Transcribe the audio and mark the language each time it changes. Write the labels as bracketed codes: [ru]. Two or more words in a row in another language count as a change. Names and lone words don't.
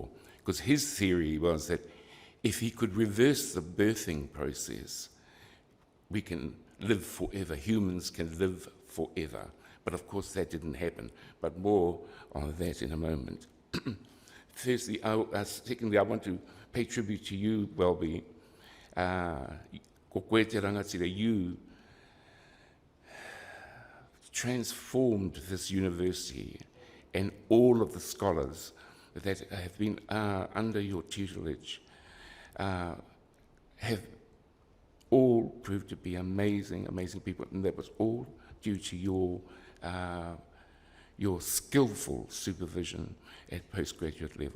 [en] Because his theory was that if he could reverse the birthing process, we can live forever, humans can live forever. But of course that didn't happen, but more on that in a moment. Firstly, secondly, I want to pay tribute to you, Welby. [mi] Ko koe te rangatira, [en] you transformed this university and all of the scholars that have been under your tutelage have all proved to be amazing, amazing people, and that was all due to your skillful supervision at postgraduate level.